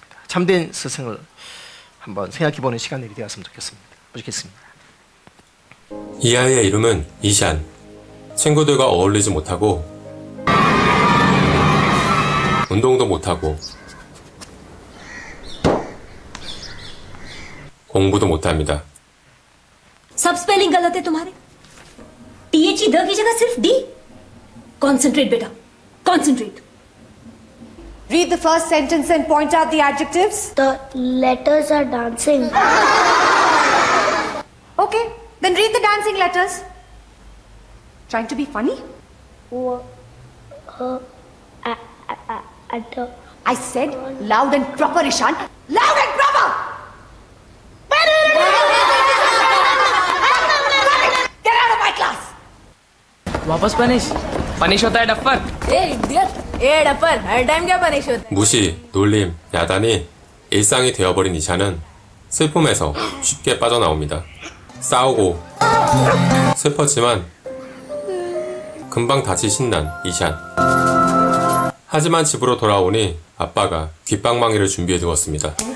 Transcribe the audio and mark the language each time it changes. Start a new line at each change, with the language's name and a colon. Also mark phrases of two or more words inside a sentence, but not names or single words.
Korean: 참된 스승을 한번 생각해보는 시간이 되었으면 좋겠습니다. 보시겠습니다. 이 아이의 이름은 이샨. 친구들과 어울리지 못하고 운동도 못하고 공부도 못합니다.
Hindi: सब स्पेलिंग गलत है तुम्हारे। THE द की जगह सिर्फ D। Concentrate बेटा, concentrate।
English: Read the first sentence and point out the adjectives. The letters are dancing. Okay, then read the dancing letters. Trying to be funny? I said loud and proper, Ishan. Loud and proper! Get out of my class!
Hindi: वापस पनिश होता है डफ्फर। ए डपर हर टाइम क्या पनिश होता है?
Korean: 무시, 놀림, 야단이 일상이 되어버린 이샨은 슬픔에서 쉽게 빠져나옵니다. 싸우고 슬펐지만 금방 다시 신난 이샨. 하지만 집으로 돌아오니 아빠가 귓방망이를 준비해 두었습니다.